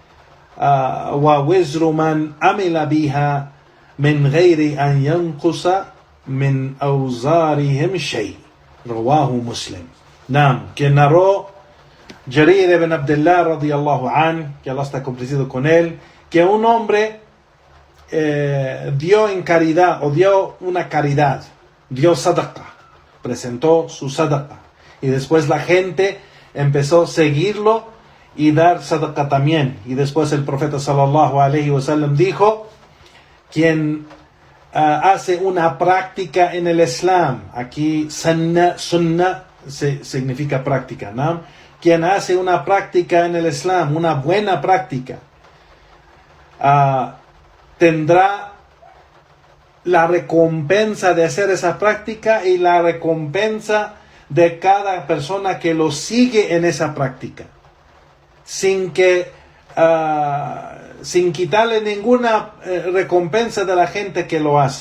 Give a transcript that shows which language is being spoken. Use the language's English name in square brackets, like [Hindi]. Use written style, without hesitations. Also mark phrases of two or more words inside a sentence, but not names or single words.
[Arabic] ووزر من عمل بها من غير أن ينقص من أوزارهم شيء. رواه مسلم. [Spanish] Que narró Jarir ibn Abdullah [Arabic] رضي الله عن, [Spanish] que Allah está complacido con él, que un hombre dio en caridad, o dio una caridad, dio sadaqa, presentó su sadaqa, y después la gente empezó a seguirlo y dar sadaqa también. Y después el profeta [Arabic] صلى الله عليه وسلم [Spanish] dijo: quien hace una práctica en el Islam, aquí sunnah significa práctica, ¿no? Quien hace una práctica en el Islam, una buena práctica, tendrá la recompensa de hacer esa práctica y la recompensa de cada persona que lo sigue en esa práctica, sin quitarle ninguna recompensa de la gente que lo hace.